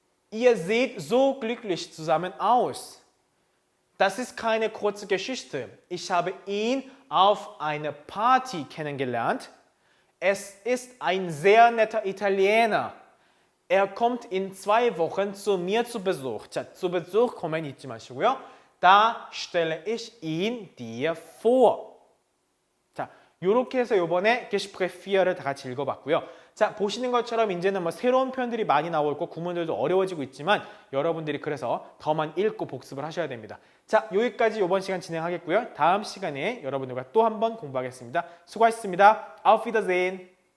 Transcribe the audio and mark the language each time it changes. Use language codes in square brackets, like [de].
[de] Ihr seht so glücklich zusammen aus. Das ist keine kurze Geschichte. Ich habe ihn auf einer Party kennengelernt. Es ist ein sehr netter Italiener. Er kommt in 2 Wochen zu mir zu Besuch. [ko] 자, [de] zu Besuch kommen [ko] 잊지 마시고요. [de] Da stelle ich ihn dir vor. [ko] 자, 요렇게 해서 요번에 Gespräch 4를 다 같이 읽어봤고요. 자, 보시는 것처럼 이제는 뭐 새로운 표현들이 많이 나오고 있고 구문들도 어려워지고 있지만 여러분들이 그래서 더만 읽고 복습을 하셔야 됩니다. 자, 여기까지 이번 시간 진행하겠고요. 다음 시간에 여러분들과 또 한 번 공부하겠습니다. 수고하셨습니다. [de] Auf Wiedersehen.